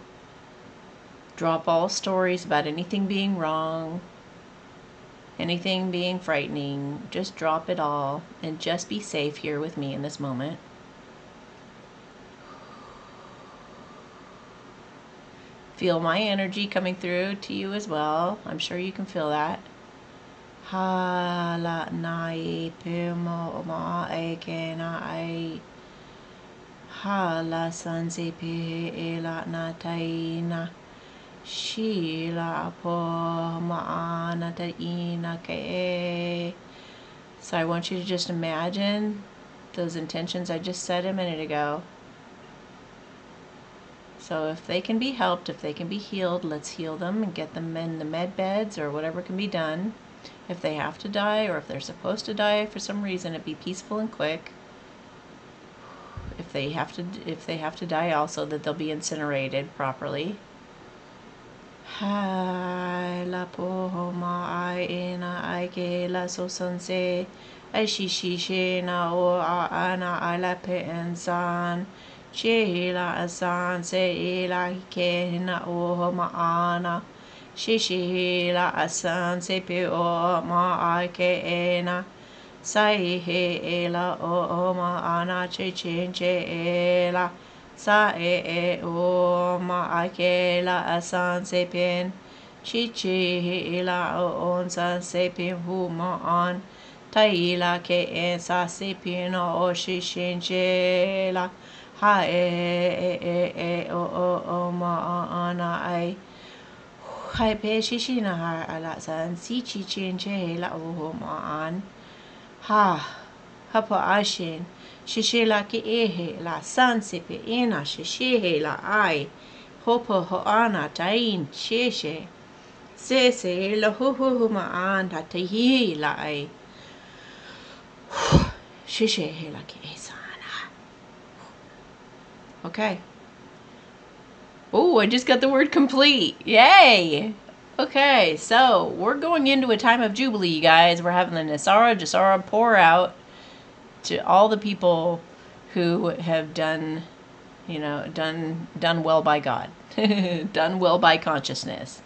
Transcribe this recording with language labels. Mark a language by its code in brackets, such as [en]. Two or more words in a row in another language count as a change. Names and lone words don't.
[en] Drop all stories about anything being wrong, anything being frightening. Just drop it all and just be safe here with me in this moment. Feel my energy coming through to you as well. I'm sure you can feel that. Ha la nai pimo ma e ke na ai. Ha la sanse pe e la na tai na. Shila po ma'ana ta ina ke. So I want you to just imagine those intentions I just said a minute ago. So if they can be helped, if they can be healed, let's heal them and get them in the med beds or whatever can be done. If they have to die, or if they're supposed to die for some reason, it'd be peaceful and quick. If they have to die also, that they'll be incinerated properly. Hai la po ma ai ina ai ke la so sanse ai shi na o a ana ai la pe ensan che la asan se la ke na o ma ana shi la asan se pe o ma ai ke ena sai he la o ma ana che la sa o ma ake la asan sepin chi la on san sepin hu ma on tai la ke en sa sepin o shi la ha o ma ana ai hai pe shi na ha la san si chi la o ma an ha pa ashin Shishe la ke ehe la san sepe ena shishe la ai hopo hoana tain sheshe se la hu ma an ta tehi la ai shishe la ke esana. Okay. Oh, I just got the word complete. Yay! Okay, so we're going into a time of jubilee, you guys. We're having the Nasara, Jasara pour out to all the people who have done well by God, done well by consciousness.